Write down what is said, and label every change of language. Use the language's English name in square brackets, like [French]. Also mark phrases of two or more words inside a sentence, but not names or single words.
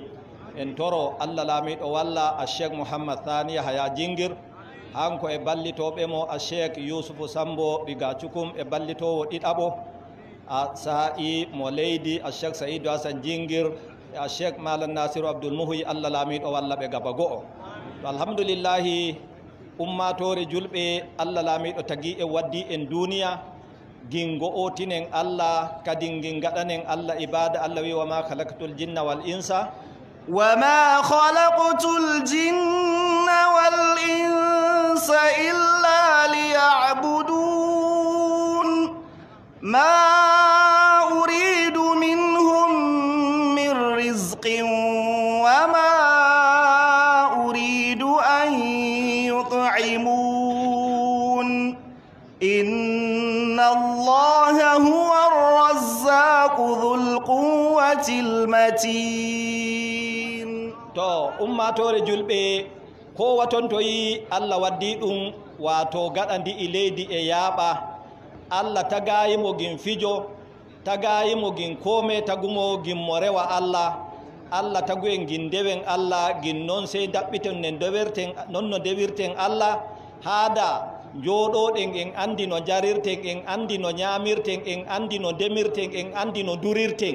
[Fula] En toro Allah laamiɗo walla a Cheikh Mouhammad Thaniya Haya Jingir, hanko e ballitoɓe mo a Cheikh Yousufu Sambo Riga Cukum e ballitowo ɗiɗaɓo a sa'i mo leydi a Cheikh Saidou Hassan Jingir e a Cheikh Malam Nasiru Abdoul Muhuyi. Allah laamiɗo walla ɓe gaba go'o. Alhamdulillahi ummatore julɓe Allah laamiɗo tagi e waddi en duniya gin go'otinen Allah kadi gin gaɗanen Allah ibada. Allah wi [Arabic] وما خلقت الجن والإنس وما خلقت الجن والإنس إلا ليعبدون ما أريد منهم من رزق وما أريد أن يطعمون إن الله هو الرزاق ذو القوة المتين. [Fula] to ummatore julɓe kowa ton to yi Allah waddi ɗum wato gaɗandi e leydi e yaaɓa. Allah tagayimo gin fijo, tagayimo gin kome, tagumo gin mo rewa Allah. Allah taguyen gin dewen Allah, gin non sey daɓɓiten non no dewirten Allah haada joɗoɗen en andi no jarirten, en andi no ñamirten, en andi no demirten, en andi no durirten.